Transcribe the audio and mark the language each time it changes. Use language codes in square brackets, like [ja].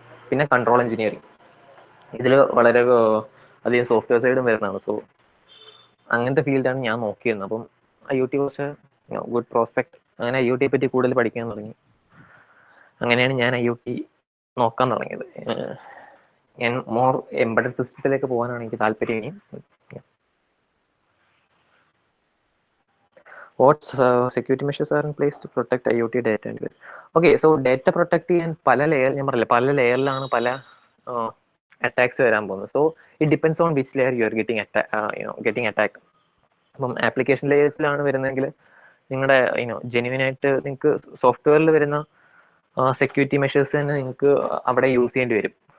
[ml] പിന്നെ control engineering, ഇതിൽ വളരെ അധികം സോഫ്റ്റ്വെയർ സൈഡും വരുന്നതാണ്. സോ അങ്ങനത്തെ ഫീൽഡാണ് ഞാൻ നോക്കിയിരുന്നത്. അപ്പം IoT കുറച്ച് ഗുഡ് പ്രോസ്പെക്ട്, അങ്ങനെ IoT പറ്റി കൂടുതൽ പഠിക്കാൻ തുടങ്ങി. അങ്ങനെയാണ് ഞാൻ IoT നോക്കാൻ തുടങ്ങിയത്. ഞാൻ മോർ എംബഡഡ് സിസ്റ്റത്തിലേക്ക് പോകാനാണ് എനിക്ക് താല്പര്യം. [en] ഇനി what security measures are in place to protect IoT data and device? [ml] Okay, so data protect ചെയ്യാൻ പല ലെയർ, ഞാൻ പറഞ്ഞില്ല പല ലെയറിലാണ് പല അറ്റാക്സ് വരാൻ പോകുന്നത്. [en] So it depends on which layer you are getting attack. [ml] അപ്പം ആപ്ലിക്കേഷൻ ലെയേഴ്സിലാണ് വരുന്നതെങ്കിൽ നിങ്ങളുടെ ജെന്യുവൻ ആയിട്ട് നിങ്ങൾക്ക് സോഫ്റ്റ്വെയറിൽ വരുന്ന സെക്യൂരിറ്റി മെഷേഴ്സ് തന്നെ നിങ്ങൾക്ക് അവിടെ യൂസ് ചെയ്യേണ്ടി വരും.